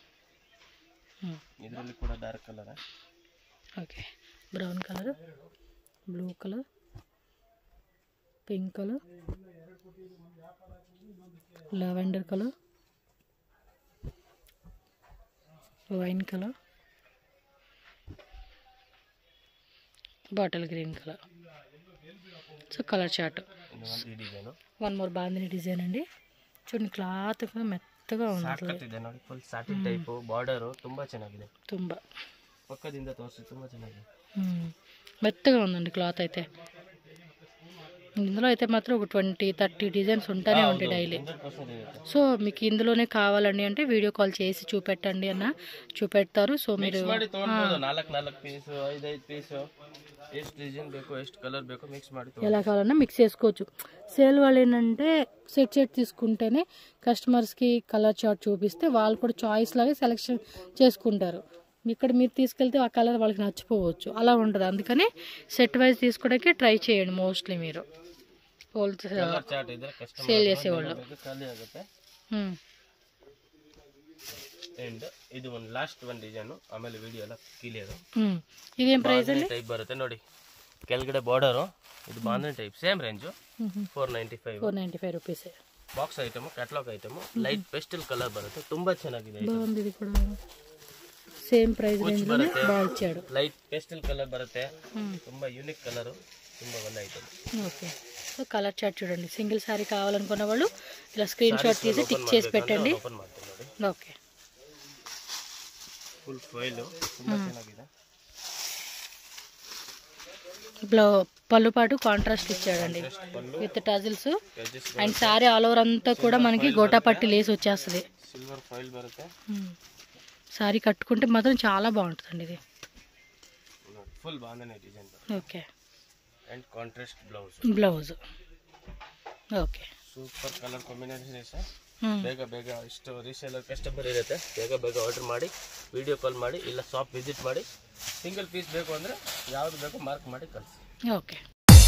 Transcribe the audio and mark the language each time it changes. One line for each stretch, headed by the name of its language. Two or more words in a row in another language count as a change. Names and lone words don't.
English: OK, brown colour, blue colour, pink colour, lavender colour, wine colour, bottle green colour. so colour chart.
Kannada: ಈ ಡಿಸೈನ್
English: one more
Telugu: బాందిని డిజైన్ అండి. చూడండి క్లాత్ కూడా మెత్తగా ఉంది.
Kannada: ಸಾಕತ್ ಇದೆ ನೋಡಿ,
English: full satin type border
Kannada: ತುಂಬಾ ಚೆನ್ನಾಗಿದೆ. ತುಂಬಾ ಪಕ್ಕದಿಂದ ತೋರಿಸಿ, ತುಂಬಾ ಚೆನ್ನಾಗಿದೆ.
Telugu: మెత్తగా ఉందండి క్లాత్ అయితే. ఇందులో అయితే మాత్రం ఒక 20-30 డిజైన్స్ ఉంటానే ఉంటాయి డైలీ. సో మీకు ఇందులోనే కావాలండి అంటే
English: video call
Telugu: చేసి చూపెట్టండి అన్న, చూపెడతారు. సో మీరు
English: 4 piece 5 piece
Kannada: ಎಷ್ಟು ಡಿಸೈನ್ ಬೇಕು, ಎಷ್ಟು కలర్ ಬೇಕು మిక్స్ ಮಾಡಿ
Telugu: ఎలా కావాలన్నా మిక్స్ చేసుకోవచ్చు. సేల్ వాళ్ళు ఏంటంటే సెట్ తీసుకుంటేనే కస్టమర్స్కి
English: colour chart
Telugu: చూపిస్తే వాళ్ళు కూడా చాయిస్ లాగా సెలెక్షన్ చేసుకుంటారు. ఇక్కడ మీరు తీసుకెళ్తే ఆ కలర్ వాళ్ళకి నచ్చిపోవచ్చు, అలా ఉంటుంది. అందుకని
English: set wise
Telugu: తీసుకోవడానికి ట్రై చేయండి. మోస్ట్లీ మీరు సేల్ చేసేవాళ్ళు.
Kannada: అండ్ ఇది ಒಂದು ಲಾಸ್ಟ್ ಒಂದು ಡಿಸೈನ್, ಆಮೇಲೆ ವಿಡಿಯೋ ಎಲ್ಲ ಕ್ಲಿಯರ್. ಇದೇಂ ಪ್ರೈಸ್ ಅಲ್ಲಿ ಟೈಪ್ ಬರುತ್ತೆ ನೋಡಿ, ಕೆಳಗಡೆ ಬಾರ್ಡರ್. ಇದು ಬಾಂಧನಿ ಟೈಪ್,
English: same range
Kannada: 495 ರೂಪೀಸ್.
English: box item, catalogue item, light pastel colour
Kannada: ಬರುತ್ತೆ, ತುಂಬಾ ಚೆನ್ನಾಗಿದೆ. ಬಾಂದಿದೆ ಕೂಡ
English: same price range
Kannada: ಅಲ್ಲಿ ಬಾಳ್ಚಾಡು
English: light pastel colour
Kannada: ಬರುತ್ತೆ, ತುಂಬಾ
English: unique colour,
Kannada: ತುಂಬಾ ಒಳ್ಳೆ ಐಟಮ್.
Telugu: ఓకే. సో
English: colour chart
Telugu: చూడండి. సింగిల్ సారీ కావాలనుకున్న వాళ్ళు ఇలా
English: screen shot
Telugu: తీసి టిక్ చేసి పెట్టండి.
Kannada: ఓపెన్ ಮಾಡ್ತೀನಿ ನೋಡಿ.
Telugu: ఓకే.
Kannada: ಫುಲ್ ಫೈಲ್ ತುಂಬಾ ಚೆನ್ನಾಗಿದೆ.
Telugu: పళ్ళు పాటు కాంట్రాస్ట్ ఇచ్చాడండి విత్ టజిల్స్. అండ్ సారీ
English: all over
Telugu: అంతా కూడా మనకి గోటాపట్టి లేస్ వచ్చేస్తుంది.
English: silver file
Telugu: బರುತ್ತೆ. సారీ కట్టుకుంటే మాత్రం చాలా బాగుంటుందండి ఇది. ఫుల్ బాంధని డిజైన్. ఓకే.
English: and contrast
Telugu: బ్లౌజ్.
Kannada: ಓಕೆ.
English: super colour combination
Kannada: ಇದೆ ಸರ್. ಬೇಗ ಇಷ್ಟು
English: reseller customer
Kannada: ಇರುತ್ತೆ, ಬೇಗ ಆರ್ಡರ್ ಮಾಡಿ,
English: video call
Kannada: ಮಾಡಿ, ಇಲ್ಲ
English: shop visit
Kannada: ಮಾಡಿ.
English: single piece
Kannada: ಬೇಕು ಅಂದರೆ ಯಾವುದು ಬೇಕೋ ಮಾರ್ಕ್ ಮಾಡಿ ಕಳಿಸಿ. ಓಕೆ.